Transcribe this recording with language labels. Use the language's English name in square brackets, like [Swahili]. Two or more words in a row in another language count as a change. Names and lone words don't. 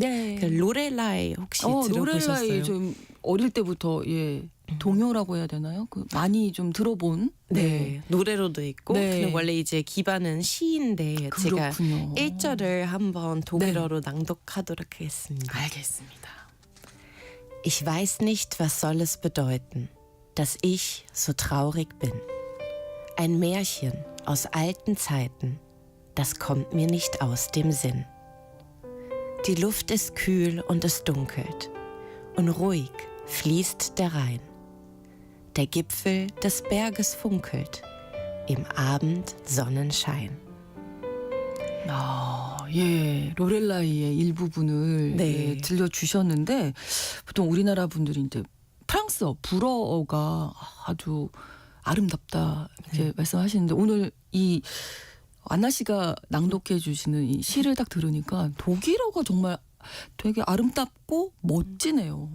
[Korean] 그 로렐라이 혹시 들어보셨어요? 로렐라이 좀 어릴 때부터 동요라고 해야 되나요? 많이 좀 들어본. 네, 노래로도 있고 근데 원래 이제 기반은 시인데 그렇군요. 제가 1절을 한번 독일어로 낭독하도록 하겠습니다. 알겠습니다. [German] Ich weiß nicht, was soll es bedeuten, dass ich so traurig bin. Ein Märchen aus alten Zeiten, das kommt mir nicht aus dem Sinn. Die Luft ist kühl und es dunkelt und ruhig fließt der Rhein. Der Gipfel des Berges funkelt im Abendsonnenschein. [Korean] 예, 로렐라이의 일부분을 네. 예, 들려주셨는데 보통 우리나라 분들이 이제 프랑스어, 불어가 아주 아름답다 이렇게 말씀하시는데 오늘 이 안나 씨가 낭독해 주시는 이 시를 딱 들으니까 독일어가 정말 되게 아름답고 멋지네요.